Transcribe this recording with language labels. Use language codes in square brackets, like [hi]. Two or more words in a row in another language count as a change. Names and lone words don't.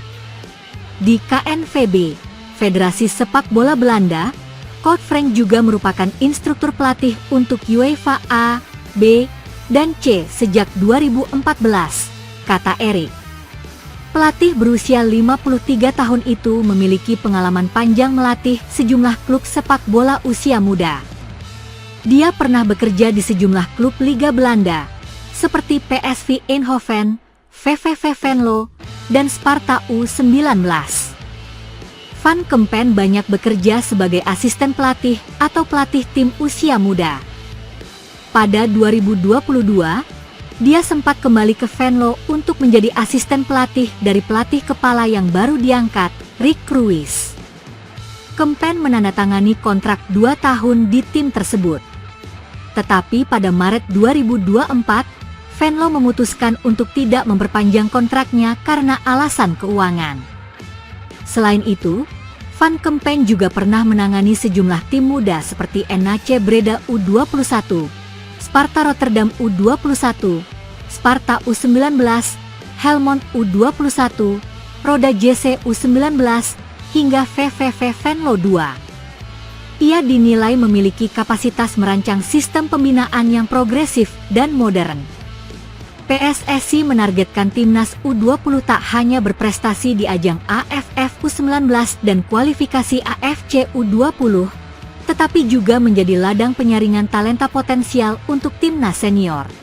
[id] Di KNVB, Federasi Sepak Bola Belanda, Coach Frank juga merupakan instruktur pelatih untuk UEFA A, B, dan C sejak 2014, kata Erick. Pelatih berusia 53 tahun itu memiliki pengalaman panjang melatih sejumlah klub sepak bola usia muda. Dia pernah bekerja di sejumlah klub Liga Belanda, seperti PSV Eindhoven, VVV Venlo, dan Sparta U19. Van Kempen banyak bekerja sebagai asisten pelatih atau pelatih tim usia muda. Pada 2022, dia sempat kembali ke Venlo untuk menjadi asisten pelatih dari pelatih kepala yang baru diangkat, Rick Kruijs. Kempen menandatangani kontrak 2 tahun di tim tersebut. Tetapi pada Maret 2024, Venlo memutuskan untuk tidak memperpanjang kontraknya karena alasan keuangan. Selain itu, Van Kempen juga pernah menangani sejumlah tim muda seperti NAC Breda U21, Sparta Rotterdam U21, Sparta U19, Helmond U21, Roda JC U19, hingga VVV Venlo II. Ia dinilai memiliki kapasitas merancang sistem pembinaan yang progresif dan modern. PSSI menargetkan timnas U20 tak hanya berprestasi di ajang AFF U19 dan kualifikasi AFC U20, tetapi juga menjadi ladang penyaringan talenta potensial untuk timnas senior.